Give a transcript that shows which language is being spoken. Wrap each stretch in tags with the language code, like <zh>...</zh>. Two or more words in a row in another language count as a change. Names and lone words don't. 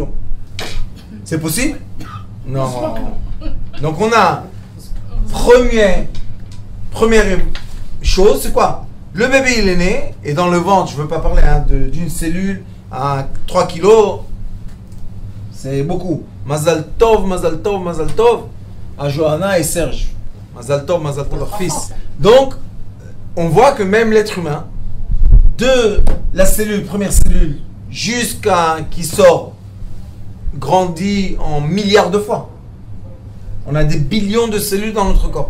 <fr>C'est possible? Non. Donc on a première chose, c'est quoi? Le bébé il est né et dans le ventre, je ne veux pas parler d'une cellule à 3 kilos, c'est beaucoup.</fr> <he>מזל טוב, מזל טוב, מזל טוב</he> <fr>à Johanna et Serge.</fr> <he>מזל טוב,</he> <fr>leur fils. Donc on voit que même l'être humain, de la cellule, première cellule, jusqu'à qui sort, grandit en milliards de fois. On a des billions de cellules dans notre corps.</fr>